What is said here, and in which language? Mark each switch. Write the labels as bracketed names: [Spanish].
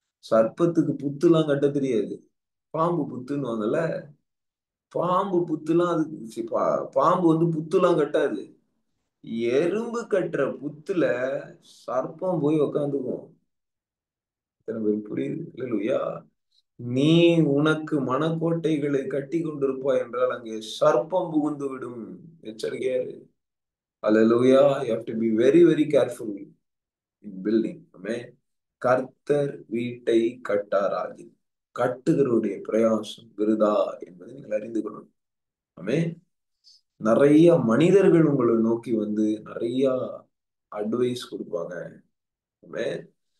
[Tamil] சர்ப்பத்துக்கு புத்துலாம் கட்ட தெரியாது. பாம்பு புத்துன்னு பாம்பு புத்துலாம் பாம்பு வந்து புத்துலாம் கட்டாது. எறும்பு கட்டுற புத்துல சர்ப்பம் போய் உக்காந்துக்கும். புரியுது? இல்லையா? நீ உனக்கு மனக்கோட்டைகளை கட்டி கொண்டிருப்பாய் என்றால் அங்கே சர்ப்பம் புகுந்து விடும். எச்சரிக்கையா இரு. [English] Hallelujah. You have to be very, very careful in building. Amen. [Tamil] கர்த்தர் வீட்டை கட்டாராகி கட்டுகிறவருடைய பிரயாசம் விருதா என்பதை நீங்கள் அறிந்து கொள்ளணும். ஆமென். நிறைய மனிதர்கள் உங்களை நோக்கி வந்து நிறைய அட்வைஸ் கொடுப்பாங்க. ஆமென்.